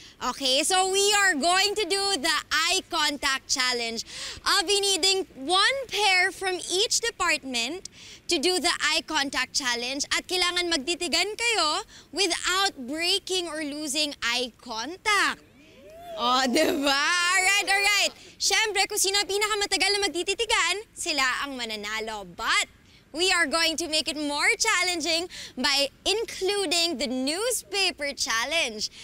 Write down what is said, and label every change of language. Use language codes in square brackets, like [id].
[en] Okay, so we are going to do the eye contact challenge. I'll be needing one pair from each department to do the eye contact challenge [tl] at kailangan magtitigan kayo [en] without breaking or losing eye contact. Oh, diba? Alright. [tl] Siyempre, kung sino ang pinakamatagal na magtititigan, sila ang mananalo. [en] But we are going to make it more challenging by including the newspaper challenge.